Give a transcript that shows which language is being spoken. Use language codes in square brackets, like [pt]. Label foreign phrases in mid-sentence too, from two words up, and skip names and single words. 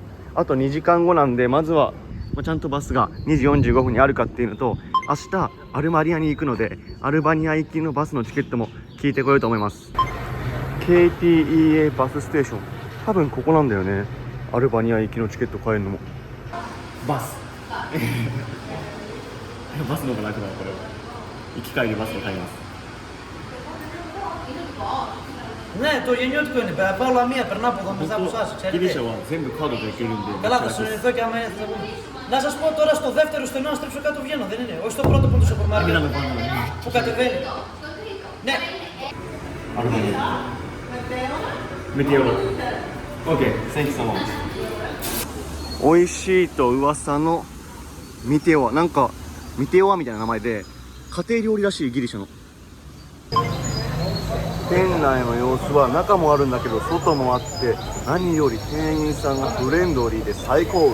[ja] あと2時間後なんで、まずはちゃんとバスが2時45分にあるかっていうのと、明日アルバニアに行くのでアルバニア行きのバスのチケットも聞いてこようと思います。 KTEA バスステーション、多分ここなんだよね。アルバニア行きのチケット買えるのもバスバスの方が楽だよ。これは行き帰りバスを買います。 [el] Ναι, το γεννιώτικο είναι. Πάω Λαμία, περνάω από εδώ μετά από εσάς. [ja] ギリシャは全部カードで行けるんで。 [el] Καλά, θα συνεννοηθώ και άμα θα πούμε. Να σας πω τώρα στο δεύτερο στενό, να στρέψω κάτω βγαίνω, δεν είναι. Όχι στο πρώτο που είναι το σούπερ μάρκετ. Που κατεβαίνει. Ναι. [en] アルバニアメテオラ OK、 Thank you so much。 [ja] 美味しいと噂のミテオア、なんかミテオアみたいな名前で家庭料理らしい、ギリシャの。店内の様子は中もあるんだけど外もあって、何より店員さんがフレンドリーで最高。